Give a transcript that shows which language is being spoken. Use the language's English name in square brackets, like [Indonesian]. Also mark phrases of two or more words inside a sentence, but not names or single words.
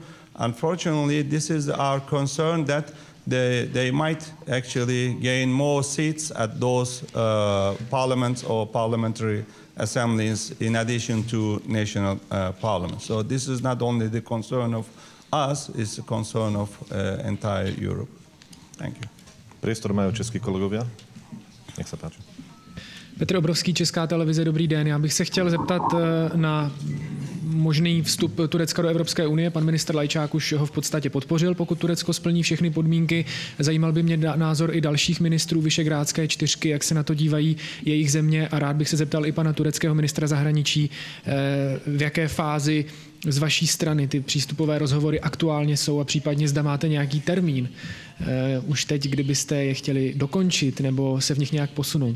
[English] Unfortunately, this is our concern that they might actually gain more seats at those parliaments or parliamentary assemblies in addition to national parliaments. So this is not only the concern of us, it's a concern of entire Europe. Thank you. [Slovak] Priestor majú českí kolegovia. Nech sa páči. [Czech] Petr Obrovský, Česká televize, dobrý den. Já bych se chtěl zeptat na možný vstup Turecka do Evropské unie. Pan ministr Lajčák už ho v podstatě podpořil, pokud Turecko splní všechny podmínky. Zajímal by mě názor i dalších ministrů Visegrádské čtyřky, jak se na to dívají jejich země, a rád bych se zeptal i pana tureckého ministra zahraničí, v jaké fázi z vaší strany ty přístupové rozhovory aktuálně jsou a případně zda máte nějaký termín už teď, kdybyste je chtěli dokončit nebo se v nich nějak posunout.